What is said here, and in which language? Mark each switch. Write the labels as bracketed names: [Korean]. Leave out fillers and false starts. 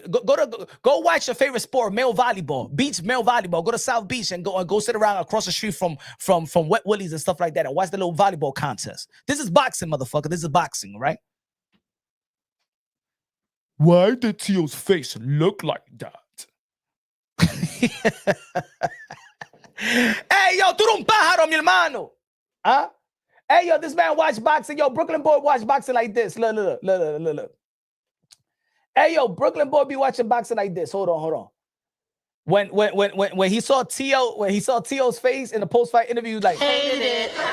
[English] Go watch your favorite sport, male volleyball, beach male volleyball. Go to South Beach and go sit around across the street from Wet Willie's and stuff like that and watch the little volleyball contest. This is boxing, motherfucker. This is boxing, right? Why did Tio's face look like that? [Spanish] Hey, yo, tú eres un pájaro, mi hermano. [English] Huh? Hey, yo, this man watch boxing. Yo, Brooklyn boy watch boxing like this. Look. Hey, yo, Brooklyn boy be watching boxing like this. Hold on. When he saw Tio's face in the post-fight interview, like hated it.